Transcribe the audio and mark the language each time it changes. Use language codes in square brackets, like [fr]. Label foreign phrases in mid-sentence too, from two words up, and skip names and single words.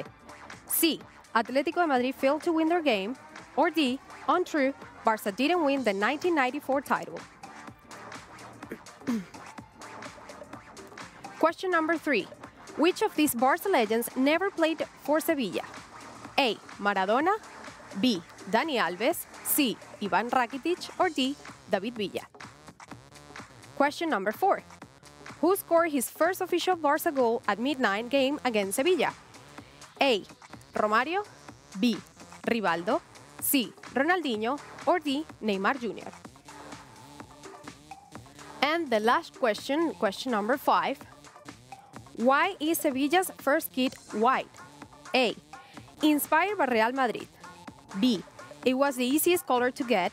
[en] C, Atlético de Madrid failed to win their game. Or D, untrue, Barça didn't win the 1994 title. Question number 3. Which of these Barça legends never played for Sevilla? A, Maradona. B, Dani Alves. C, Iván Rakitic. Or D, David Villa. Question number 4. Who scored his first official Barça goal at midnight game against Sevilla? A. Romario, B. Rivaldo, C. Ronaldinho, or D. Neymar Jr. And the last question, question number 5. Why is Sevilla's first kit white? A. Inspired by Real Madrid. B. It was the easiest color to get.